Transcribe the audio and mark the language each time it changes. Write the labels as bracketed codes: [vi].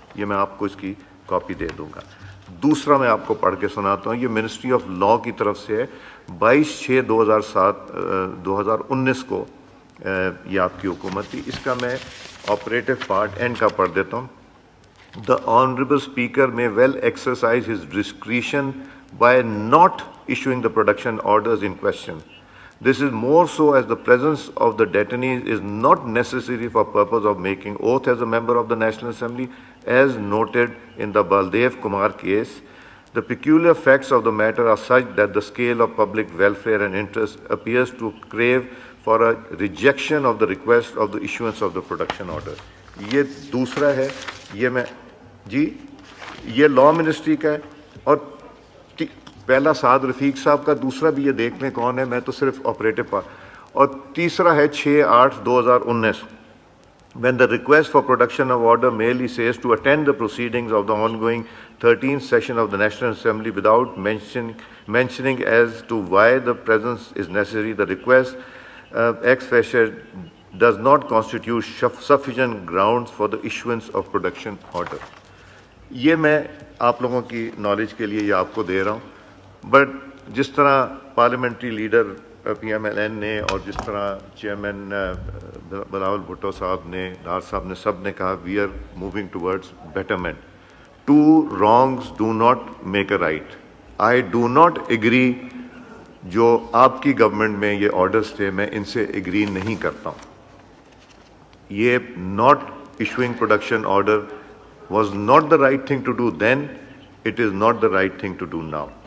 [ur] یہ میں آپ کو اس کی کاپی دے دوں گا. دوسرا میں آپ کو پڑھ کے سناتا ہوں. یہ منسٹری آف لا کی طرف سے ہے. 22/6/2019 کو یہ آپ کی حکومت تھی. اس کا میں آپریٹو پارٹ اینڈ کا پڑھ دیتا ہوں. [en] The Honorable Speaker may well exercise his discretion by not issuing the production orders in question. This is more so as the presence of the detainees is not necessary for purpose of making oath as a member of the National Assembly, as noted in the Baldev Kumar case. The peculiar facts of the matter are such that the scale of public welfare and interest appears to crave for a rejection of the request of the issuance of the production order. [ur] یہ دوسرا ہے, یہ میں جی یہ لا ministry کا ہے, اور پہلا سعد رفیق صاحب کا, دوسرا بھی یہ دیکھ لیں کون ہے, میں تو صرف آپریٹو پارٹ, اور تیسرا ہے 6/8/2019. [en] When the request for production of order merely says to attend the proceedings of the ongoing 13th session of the National Assembly without mentioning as to why the presence is necessary, the request ex facie does not constitute sufficient grounds for the issuance of production order. [ur] یہ میں آپ لوگوں کی knowledge کے لیے یہ آپ کو دے رہا ہوں. بٹ جس طرح parliamentary leader P M L N نے, اور جس طرح چیئرمین بلاول بھٹو صاحب نے, ڈار صاحب نے, سب نے کہا [en] We are moving towards betterment. Two wrongs do not make a right. I do not agree, [ur] جو آپ کی گورنمنٹ میں یہ آرڈرز تھے میں ان سے ایگری نہیں کرتا ہوں. یہ [en] not issuing production order was not the right thing to do then, it is not the right thing to do now.